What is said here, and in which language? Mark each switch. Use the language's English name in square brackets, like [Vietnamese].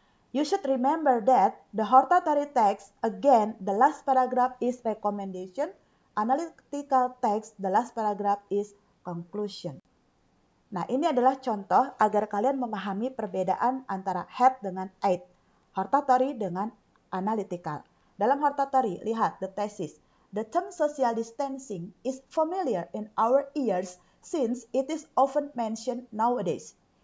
[English] You should remember that the hortatory text, again, the last paragraph is recommendation. Analytical text, the last paragraph is conclusion. [Indonesian] Nah, ini adalah contoh agar kalian memahami perbedaan antara head dengan eight, hortatory dengan analytical. Dalam hortatory, lihat the thesis. [English] The term social distancing is familiar in our ears since it is often mentioned nowadays.